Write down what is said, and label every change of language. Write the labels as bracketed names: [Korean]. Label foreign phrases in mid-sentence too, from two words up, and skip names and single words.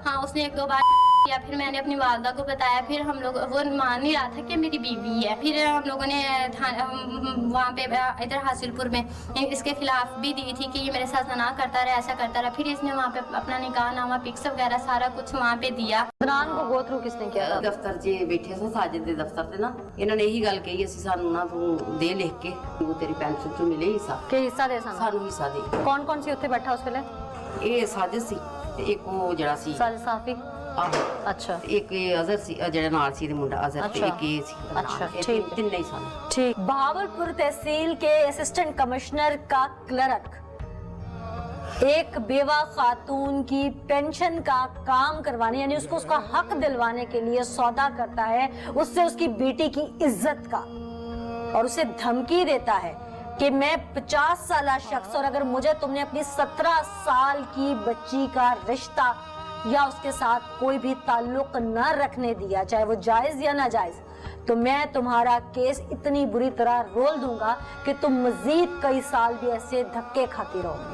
[Urdu] ہاں، اس نے 1-2 بار یا پھر میں نے اپنی والدہ کو بتایا، پھر ہم لوگ، وہ مان نہیں رہا تھا کہ میری بیوی ہے. پھر ہم لوگوں نے وہاں پہ ادھر حاصل پور میں اس کے خلاف بھی دی تھی کہ یہ میرے ساتھ نہ کرتا رہا، ایسا کرتا رہا. پھر اس نے وہاں پہ اپنا نکاح نامہ، پکس وغیرہ سارا کچھ وہاں پہ دیا. عدنان کو [English] go through [Urdu] کس نے کیا تھا? [Punjabi] ਦਫ਼ਤਰ 'ਚ ਬੈਠੇ ਸਾਂ, ਸਾਜਿਦ ਦੇ ਦਫ਼ਤਰ ਤੇ ਨਾ, ਇਹਨਾਂ ਨੇ ਇਹੀ ਗੱਲ ਕਹੀ, ਅਸੀਂ ਸਾਨੂੰ ਨਾ ਤੂੰ ਦੇ ਲਿਖ ਕੇ, ਉਹ ਤੇਰੀ ਪੈਨਸ਼ਨ 'ਚੋਂ ਮਿਲੇ ਹਿੱਸਾ, ਕਿ ਹਿੱਸਾ ਦੇ ਸਨ। ਸਾਨੂੰ ਹਿੱਸਾ ਦੇ। ਕੌਣ ਕੌਣ ਸੀ ਉੱਥੇ ਬੈਠਾ ਉਸ ਵੇਲੇ? ਇਹ ਸਾਜਿਦ ਸੀ ਤੇ ਇੱਕ ਉਹ ਜਿਹੜਾ ਸੀ साजिद साफी। ਆਹੋ, अच्छा ਤੇ ਇੱਕ ਇਹ ਅਜ਼ਹਰ ਸੀ, ਜਿਹੜਾ ਨਾਲ ਸੀ ਇਹਦੇ ਮੁੰਡਾ ਅਜ਼ਹਰ, ਤੇ ਅੱਛਾ। ਇੱਕ ਇਹ ਸੀ ਨਾਲ। ਅੱਛਾ, ਇਹ ਠੀਕ ਹੈ। ਤਿੰਨੇ ਹੀ ਸਨ। ठीक। [Urdu] بہاولپور تحصیل کے [English] assistant commissioner [Urdu] کا کلرک ایک بیوہ خاتون کی پنشن کا کام کروانے، یعنی اس کو اس کا حق دلوانے کے لیے سودا کرتا ہے اس سے اس کی بیٹی کی عزت کا، اور اسے دھمکی دیتا ہے کہ میں 50 سال شخص، اور اگر مجھے تم نے اپنی 17 سال کی بچی کا رشتہ یا اس کے ساتھ کوئی بھی تعلق نہ رکھنے دیا، چاہے وہ جائز یا ناجائز، تو میں تمہارا کیس اتنی بری طرح رول دوں گا کہ تم مزید کئی سال بھی ایسے دھکے کھاتی رہوگے.